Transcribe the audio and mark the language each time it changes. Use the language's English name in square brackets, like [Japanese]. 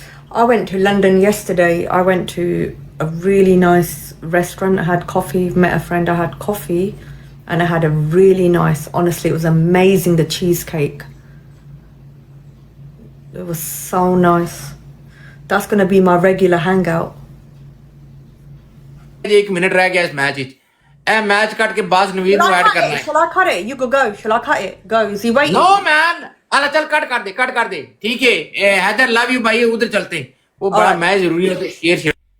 [English] I went to London yesterday. I went to a really nice restaurant. I had coffee, met a friend, I had coffee, and I had a really nice, honestly, it was amazing, the cheesecake. It was so nice. That's going to be my regular hangout. [Punjabi] ਜੇ 1 minute ਰਹਿ ਗਿਆ ਇਸ match ਵਿੱਚ ਇਹ match ਕੱਟ ਕੇ ਬਾਸ ਨਵੀਰ ਨੂੰ add ਕਰਨਾ ਹੈ [English] Shall I cut it? You go. Shall I cut it? Go. Is he waiting? [Hindi] No man अला चल कट कर दे ठीक है हैदर लव यू भाई उधर चलते वो बड़ा मैच जरूरी है तो शेयर